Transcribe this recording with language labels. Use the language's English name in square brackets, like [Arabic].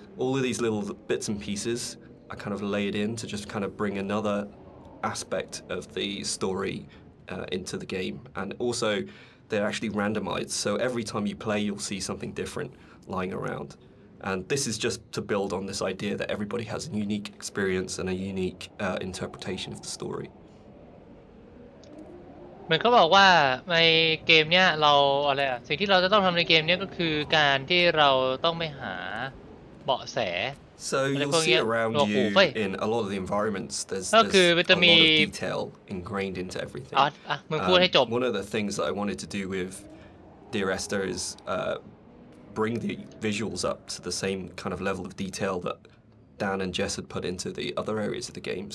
[English] All of these little bits and pieces are kind of laid in to just kind of bring another aspect of the story into the game. And also, they're actually randomized, so every time you play, you'll see something different lying around. And this is just to build on this idea that everybody has a unique experience and a unique interpretation of the story. [Thai] เหมือนเขาบอกว่าในเกมเนี้ยเราอะไรอะสิ่งที่เราจะต้องทำในเกมเนี้ยก็คือการที่เราต้องไปหาเบาะแส [English] So you'll see around you in a lot of the environments, there's a lot of detail ingrained into everything. [Thai] มึงพูดให้จบ [English] One of the things that I wanted to do with Dear Esther is bring the visuals up to the same kind of level of detail that Dan and Jess had put into the other areas of the game.